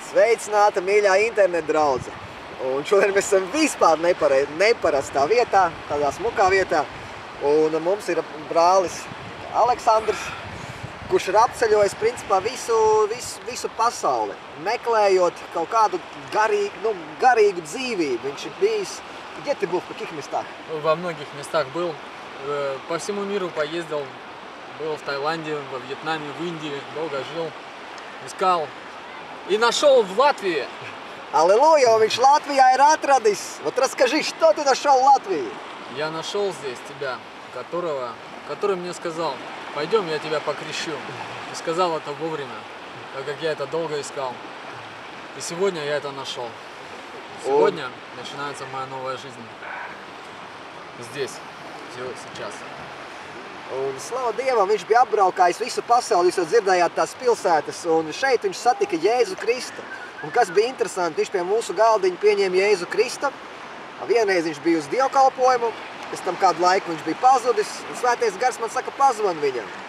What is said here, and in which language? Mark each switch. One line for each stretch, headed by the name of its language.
Latvian: Sveicināta, mīļā interneta draudze. Un šodien mēs esam vispār neparastā vietā, tādā smukā vietā. Un mums ir brālis Aleksandrs, kurš ir apceļojis principā visu pasauli, meklējot kaut kādu garīgu dzīvību. Viņš ir bijis...
Russian: Где ты был? В каких местах? Во многих местах был. По всему миру поездил. Был в Таиланде, во Вьетнаме, в Индии. Долго жил. Искал. И нашел в Латвии. Аллилуйя!
Latvian: Viņš Latvijā ir atradis.
Russian: Вот расскажи, что ты нашел в Латвии? Я нашел здесь тебя, который мне сказал: пойдем, я тебя покрещу. И сказал это вовремя, так как я это долго искал. И сегодня я это нашел. Сегодня начинается моя новая жизнь. Здесь, сейчас.
Latvian: Un slava Dievam, viņš bija apbraukājis visu pasauli, jūs jau dzirdējāt tās pilsētas, un šeit viņš satika Jēzu Kristu. Un kas bija interesanti, viņš pie mūsu galdiņa pieņēma Jēzu Kristu. Vienreiz viņš bija uz dievkalpojumu, pēc tam kādu laiku viņš bija pazudis, un Svētais Gars man saka, pazvan viņam.